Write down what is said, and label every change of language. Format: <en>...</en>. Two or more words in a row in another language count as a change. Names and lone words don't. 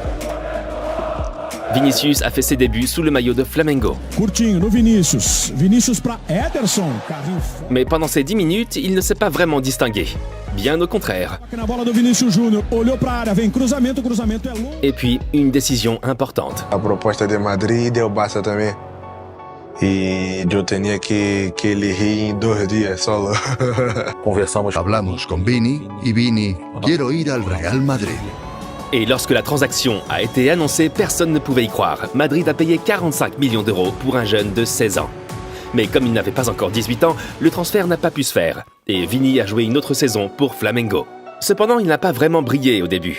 <fr>Vinicius a fait ses débuts sous le maillot de Flamengo.</fr> <pt>Curtinho no Vinicius. Vinicius para Ederson.</pt> <fr>Mais pendant ces 10 minutes, il ne s'est pas vraiment distingué. Bien au contraire. Et puis, une décision importante.</fr> <pt>A proposta de Madrid e o Barça também. E eu tinha que elegir em 2 dias solo.</pt> <es>Hablamos con Vini y Vini, quiero ir al Real Madrid.</es> <fr>Et lorsque la transaction a été annoncée, personne ne pouvait y croire. Madrid a payé 45 millions d'euros pour un jeune de 16 ans. Mais comme il n'avait pas encore 18 ans, le transfert n'a pas pu se faire. Et Vini a joué une autre saison pour Flamengo. Cependant, il n'a pas vraiment brillé au début.</fr>